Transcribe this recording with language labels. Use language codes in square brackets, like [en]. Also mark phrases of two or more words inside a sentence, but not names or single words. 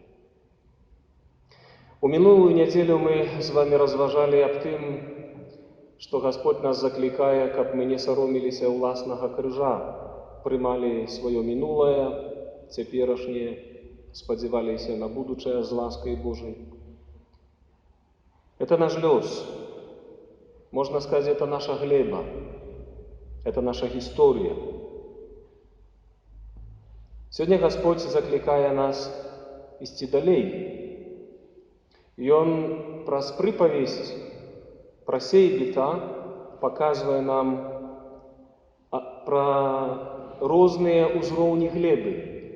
[be] У мінулую нядзелю мы з вами разважалі аб тым, што Гасподь нас заклікае, каб мы не сароміліся ўласнага крыжа, прымалі сваё мінулае, цяперашняе, спадзяваліся на будучае з ласкай Божай. [ru] Это наш лёс. Можно сказать, это наша глеба. Это наша гісторыя. [be] Сёння Гасподь заклікае нас ісці далей. Ён праз прыпавесць пра сейбіта паказвае нам пра розныя ўзроўні глебы.